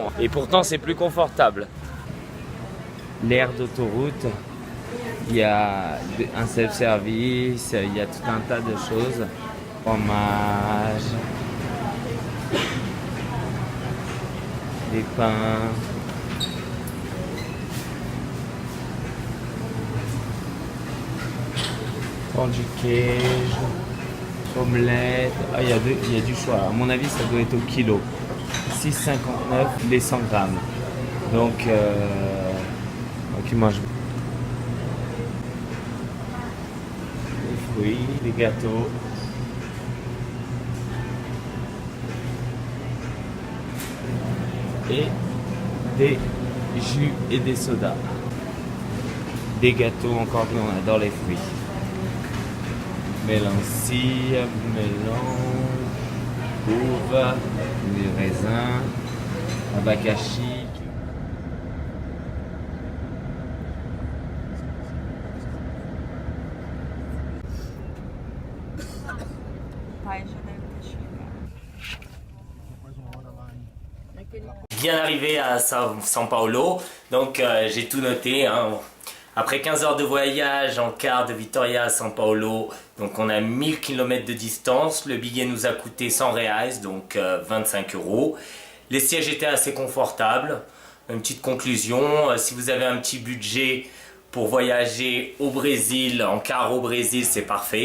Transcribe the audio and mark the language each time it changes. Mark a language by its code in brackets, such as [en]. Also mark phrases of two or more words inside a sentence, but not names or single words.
[fr] Et pourtant c'est plus confortable. L'aire d'autoroute, il y a un self-service, il y a tout un tas de choses. Fromage, des pains. [pt] Pão de queijo. [fr] Omelette, ah, il y a du choix. À mon avis, ça doit être au kilo. 6,59 les 100 grammes. Donc ils mangent des fruits, des gâteaux. Et des jus et des sodas. Des gâteaux, encore plus, on adore les fruits. Melancia, melon, uva, des raisins, abacaxi. [pt] pai já deve ter chegado. [fr] Bien arrivé à São Paulo, donc j'ai tout noté. Hein. Après 15 heures de voyage en car de Vitória à São Paulo, donc on a 1000 km de distance. Le billet nous a coûté 100 reais, donc 25 €. Les sièges étaient assez confortables. Une petite conclusion, si vous avez un petit budget, Pour voyager au Brésil, en car au Brésil, c'est parfait.